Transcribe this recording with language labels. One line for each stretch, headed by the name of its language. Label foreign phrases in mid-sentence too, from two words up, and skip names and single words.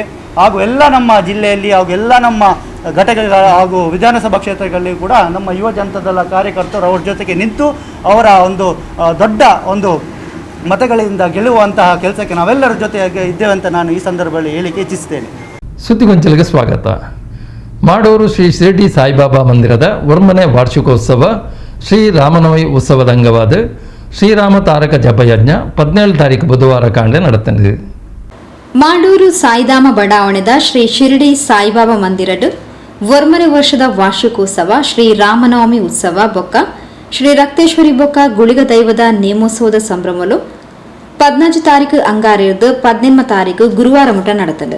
Kannada: ಹಾಗೂ ಎಲ್ಲ ನಮ್ಮ ಜಿಲ್ಲೆಯಲ್ಲಿ ಹಾಗೂ ಎಲ್ಲ ನಮ್ಮ ಘಟಕಗಳ ಹಾಗೂ ವಿಧಾನಸಭಾ ಕ್ಷೇತ್ರಗಳಲ್ಲಿ ಕೂಡ ನಮ್ಮ ಯುವ ಜನತಾದಳ ಕಾರ್ಯಕರ್ತರು ಅವ್ರ ಜೊತೆಗೆ ನಿಂತು ಅವರ ಒಂದು ದೊಡ್ಡ ಒಂದು ಮತಗಳಿಂದ ಗೆಲ್ಲುವಂತಹ ಕೆಲಸಕ್ಕೆ ನಾವೆಲ್ಲರ ಜೊತೆಗೆ ಇದ್ದೇವೆ ಅಂತ ನಾನು ಈ ಸಂದರ್ಭದಲ್ಲಿ ಹೇಳಿಕೆ ಇಚ್ಛಿಸುತ್ತೇನೆ.
Tulu: ಸುದ್ದಿಗೊಂಚಲಿಗೆ ಸ್ವಾಗತ. ಮಾಡೂರು ಶ್ರೀ ಶಿರಡಿ ಸಾಯಿಬಾಬಾ ಮಂದಿರದ ವರ್ಮನೆ ವಾರ್ಷಿಕೋತ್ಸವ ಶ್ರೀ ರಾಮನವಮಿ ಉತ್ಸವದ ಅಂಗವಾದ ಶ್ರೀರಾಮ ತಾರಕ ಜಪಯಜ್ಞ 17 ತಾರೀಕು ಬುಧವಾರ ಕಾಂಡೆ ನಡೆತಂಡು. ಮಾಡೂರು ಸಾಯಿಧಾಮ ಬಡಾವಣೆದ ಶ್ರೀ ಶಿರಡಿ ಸಾಯಿಬಾಬಾ ಮಂದಿರಡ್ ವರ್ಮನೆ ವರ್ಷದ ವಾರ್ಷಿಕೋತ್ಸವ ಶ್ರೀ ರಾಮನವಮಿ ಉತ್ಸವ ಬೊಕ್ಕ ಶ್ರೀ ರಕ್ತೇಶ್ವರಿ ಬೊಕ್ಕ ಗುಳಿಗ ದೈವದ ನೇಮೋತ್ಸವದ ಸಂಭ್ರಮಲು 14 ತಾರೀಕು ಅಂಗಾರಿರ್ದು 18 ತಾರೀಕು ಗುರುವಾರ ಮುಟ ನಡೆತಲು.